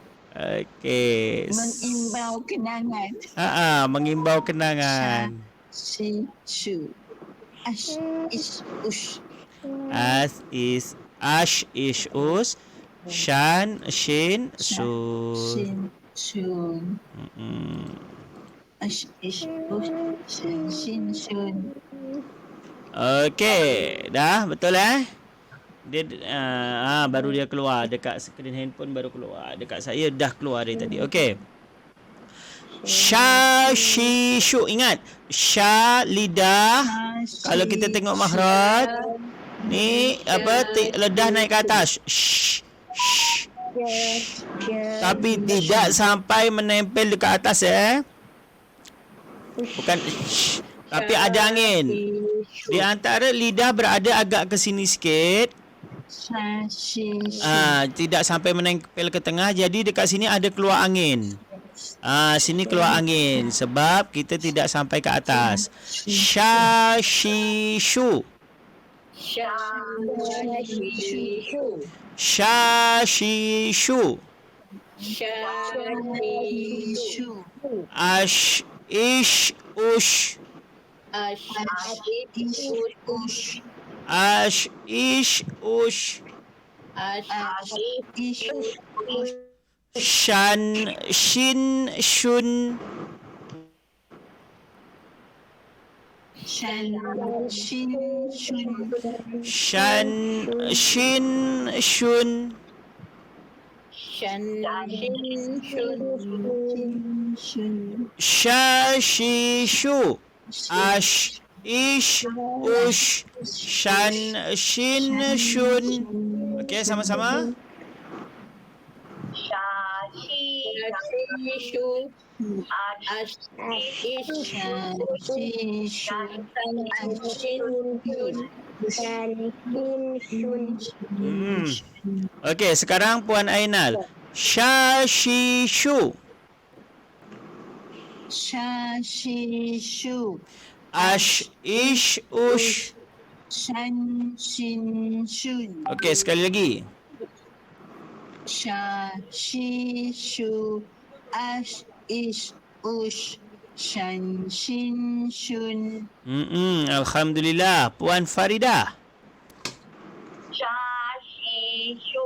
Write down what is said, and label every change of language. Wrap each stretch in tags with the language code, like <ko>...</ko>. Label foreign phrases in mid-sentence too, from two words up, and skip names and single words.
<ms>Okey. Mengimbau kenangan. Mengimbau kenangan. Shu. Ash ish ush. As is ash ish us. Shan shin sun. Shin shun. Mm-mm. Ash ish ush. Shin shin shun. Okey, dah betul Dia baru dia keluar dekat skrin handphone, baru keluar. Dekat saya dah keluar dari tadi. Okey. Sha shi shu, ingat. Sha lidah. Kalau kita tengok mahraj, ni apa, lidah naik ke atas. Shh. Shh. Tapi tidak sampai menempel dekat atas Bukan shh. Tapi ada angin. Di antara lidah berada agak ke sini sikit. Tidak sampai menempel ke tengah. Jadi dekat sini ada keluar angin. Sini keluar angin. Sebab kita tidak sampai ke atas. Sha shi shu. Sha shi shu. Ash ish ush. Ash ish ush. Shan shin shun. Shan shin shun. Shan shin shun. Sha shi shu. Ash ish ush. Shan shin shun. Okey, sama-sama. Okey, sekarang Puan Ainal. Sha shi shu. Sha shi shu. Ash ish ush. Shan shin shun. Okey, sekali lagi. Sha shi shu. Ash ish ush. Shan shin shun. Alhamdulillah. Puan Faridah. Sha shi shu.</ms>